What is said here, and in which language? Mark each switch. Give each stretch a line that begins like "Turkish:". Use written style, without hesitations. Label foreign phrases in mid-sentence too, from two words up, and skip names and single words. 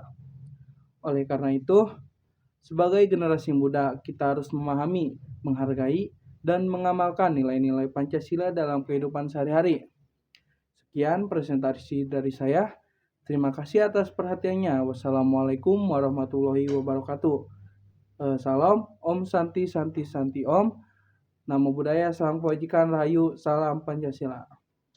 Indonesian: Oleh karena itu, sebagai generasi muda, kita harus memahami, menghargai, dan mengamalkan nilai-nilai Pancasila dalam kehidupan sehari-hari. Sekian presentasi dari saya. Terima kasih atas perhatiannya.
Arabic: والسلام عليكم ورحمة الله وبركاته.
Sanskrit: Salam, ॐ शान्ति शान्ति शान्ति ॐ.
Pali: Namo Buddhaya,
Indonesian: salam kebajikan, rahayu, salam Pancasila.